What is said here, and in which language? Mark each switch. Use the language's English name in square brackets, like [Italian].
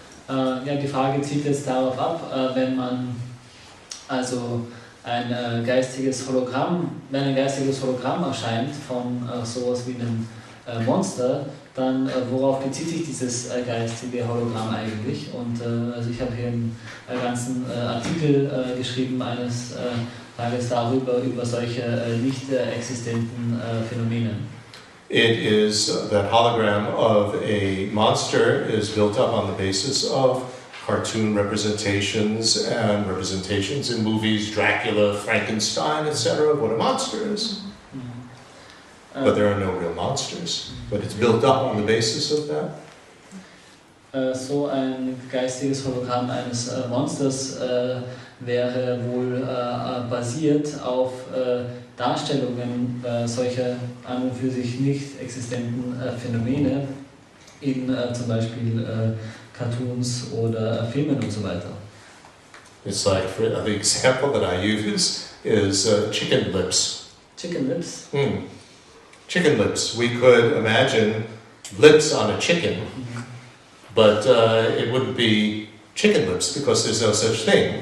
[German] Ja, die Frage zielt jetzt darauf ab, wenn man also ein geistiges Hologramm erscheint von sowas wie einem Monster, dann worauf bezieht sich dieses geistige Hologramm eigentlich? Und also ich habe hier einen ganzen Artikel geschrieben eines Tages über solche nicht existenten Phänomene. [English] It is that hologram of a monster is built up on the basis of cartoon representations and representations in movies, Dracula, Frankenstein, etc., of what a monster is. But there are no real monsters. But it's built up on the basis of that. [German] So ein geistiges Hologramm eines Monsters wäre wohl basiert auf Darstellungen solcher an und für sich nicht existenten Phänomene in zum Beispiel Cartoons oder Filmen und so weiter. [English] It's like, the example that I use is chicken lips. Chicken lips? Chicken lips. We could imagine lips on a chicken, but it wouldn't be chicken lips because there's no such thing.